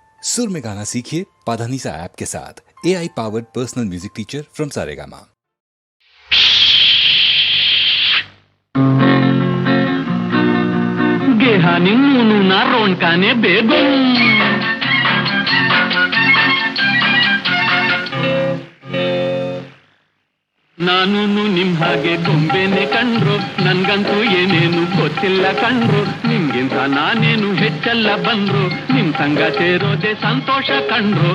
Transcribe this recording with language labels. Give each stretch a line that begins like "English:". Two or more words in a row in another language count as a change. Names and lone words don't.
Hindi: सुर में गाना सीखिए पाधानीसा ऐप के साथ।
English: AI powered personal music teacher from Saregama. गेहानी मुनुना रोणकाने बेगम
Kannada: ನಾನು ನಿಮ್ ಹಾಗೆ ಗೊಂಬೆನೆ ಕಂಡ್ರು, ನನ್ಗಂತೂ ಏನೇನು ಗೊತ್ತಿಲ್ಲ ಕಂಡ್ರು. ನಿಮ್ಗಿಂತ ನಾನೇನು ಹೆಚ್ಚಲ್ಲ ಬಂದ್ರು, ನಿಮ್ ಸಂಗ ಸೇರೋದೆ ಸಂತೋಷ ಕಂಡ್ರು.